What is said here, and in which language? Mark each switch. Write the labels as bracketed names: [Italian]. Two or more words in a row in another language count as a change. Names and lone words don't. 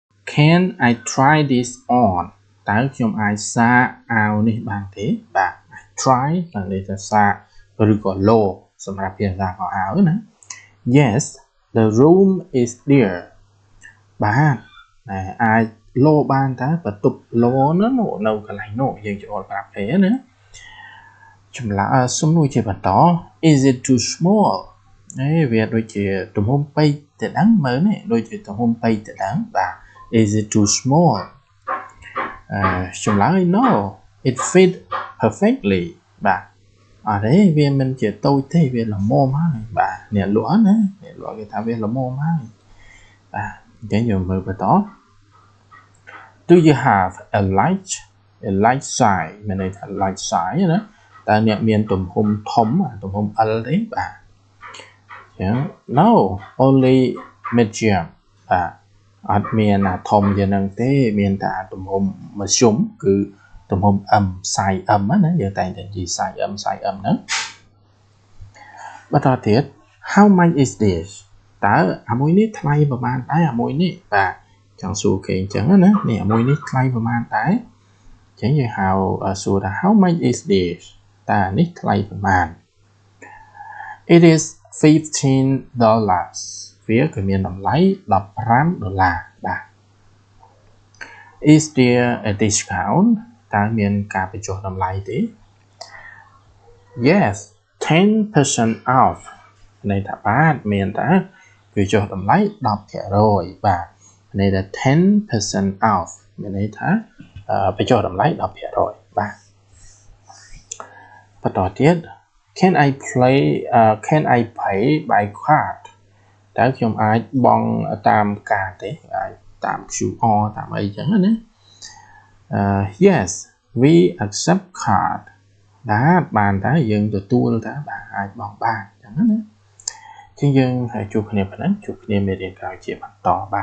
[English] can I try this on [Khmer] តើខ្ញុំអាចសាកអាវនេះបានទេបាទ [English] I try [Khmer] បានន័យថាសាកឬក៏លោសម្រាប់ភាសាខោអាវណា [English] Yes the room is there [Khmer] បាទអាចលោបានតើបន្ទប់ លោនៅកន្លែងនោះយើងចូលប្រាប់គេណាចម្លើយសំណួរជាបន្ត [English] Is it too small [Khmer] វាដូចជាទំហំពេកទៅដឹងមើលនេះដូចជាទំហំពេ កទៅដឹងបាទ [English] Is it too small [Khmer] ចម្លើយ [English] No it fit perfectly [Khmer] បាទអត់ទេវាមិនជាតូចទេវាល្មមហើយ បាទអ្នកលក់ណាអ្នកលក់គេថាវាល្មមហើយបាទអញ្ចឹងយើងមើលបន្ត [English] Do you have a large size [Khmer] មានន័យថា [English] large size [Khmer] ណាតើអ្នកមានទំហំធំទំហំ L ទេបាទអញ្ចឹង [English] No only medium [Khmer] បាទអត់មានធំជាងនឹងទេមានតែទំហំមធ្យមគឺទំហំ M [English] size M [Khmer] ណាយើងតែងតែនិយាយ [English] size M [Khmer] ហ្នឹង បន្តទៀត [English] How much is this [Khmer] តើអាមួយនេះថ្លៃប្រហែលដែរអាមួយនេះបាទចង់សួរគេអញ្ចឹងណានេះអាមួយនេះថ្លៃប្រហែលដែរអញ្ចឹងយើងហៅសួរថា [English] How much is this [Khmer] តើអានេះថ្លៃប្រហែល [English] It is $15 [Khmer] វាគឺមានតម្លៃ$15បាទ [English] Is there a discount [Khmer] តើមានការបញ្ចុះតម្លៃទេ [English] Yes 10% off [Khmer] ន័យថាបាទមានតើបញ្ចុះតម្លៃ10% បាទន័យថា 10% off មានន័យថាបញ្ចុះតម្លៃ10% បាទ បន្តទៀត [English] Can I pay by card [Khmer] តើខ្ញុំអាចបង់តាមកាតទេអាចតាម QR តាមអីចឹងណា [English] Yes we accept card [Khmer] បានតើយើងទទួលតើបាទអាចបង់បានចឹងណាជាងយើងហើយជួបគ្នាប៉ុណ្ណឹងជួបគ្នាមេរៀនក្រោយជាបន្តបាទ